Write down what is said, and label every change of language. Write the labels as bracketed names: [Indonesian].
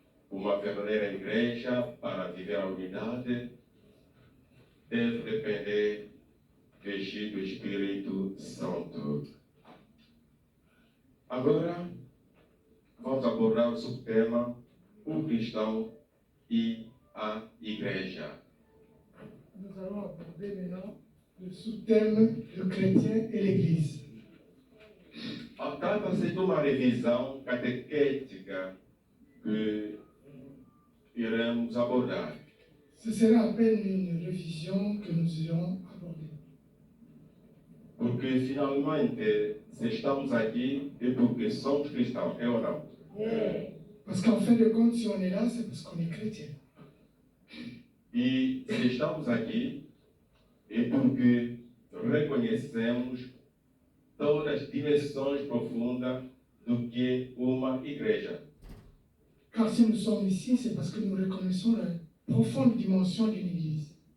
[Portuguese] Uma verdadeira igreja, para viver a unidade, deve depender do Espírito Santo. Agora, vamos abordar o subtema, o cristão e a igreja. [French] Nous allons aborder maintenant le sous-thème le chrétien et l'Église. [Portuguese] Trata-se de uma revisão catequética que iremos abordar. [French] Ce sera à peine une révision que nous irons aborder. [Portuguese] Porque, finalmente, se estamos aqui é porque somos cristãos, é ou não? [French] Parce qu'en fin de compte, si on est là, c'est parce qu'on est chrétien. [Portuguese] E se estamos aqui é porque reconhecemos todas as dimensões profundas do que é uma igreja. [French] Car si nous sommes ici, c'est parce que nous reconnaissons la profonde dimension d'une Église.